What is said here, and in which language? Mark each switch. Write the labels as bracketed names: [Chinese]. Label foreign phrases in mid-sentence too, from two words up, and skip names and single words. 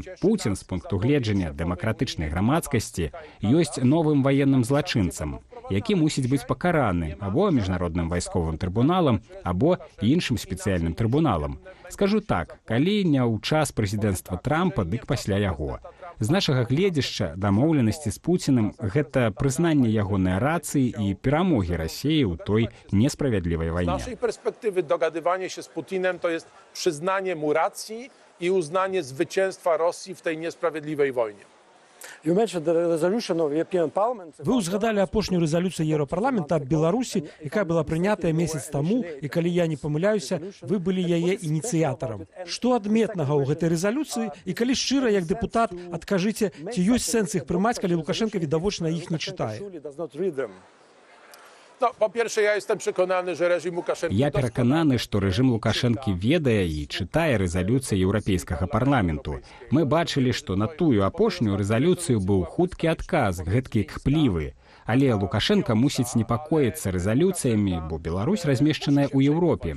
[Belarusian] Пуцін, з пункту гледжання дэмакратычнай грамадскасці, ёсць новым ваенным злачынцам, які мусіць быць пакараны або міжнародным вайсковым трыбуналам, або іншым спецыяльным трыбуналам. Скажу так, калі не ў час прэзідэнцтва Трампа, дык пасля яго. З нашага гледзяшча дамоўленасці з Пуціным – гэта прызнанне ягонай рацыі і перамогі Расіі ў той несправядлівай вайне. [Polish] Z naszej perspektywy dogadywanie się z Putinem to jest przyznanie mu racji i uznanie zwycięstwa Rosji w tej niesprawiedliwej wojnie. [Belarusian] Вы ўзгадалі апошнюю рэзалюцыю Еўрапарламента аб Беларусі, якая была прынятая месяц таму, і калі я не памыляюся, вы былі яе ініцыятарам. Што адметнага ў гэтай рэзалюцыі, і калі шчыра, як дэпутат, адкажыце, ці ёсць сэнс іх прымаць, калі Лукашенко відавочна іх не чытае? [Polish] No, po pierwsze, ja jestem przekonany, że reżim Łukaszenki... [Belarusian] Я перакананы, што рэжым Лукашэнкі ведае і чытае рэзалюцыю Еўрапейскага парламенту. Мы бачылі, што на тую апошнюю рэзалюцыю быў хуткі адказ, гэткі кхплівы. Але Лукашенко мусіць непакоіцца рэзалюцыямі, бо Беларусь размешчаная ў Еўропе.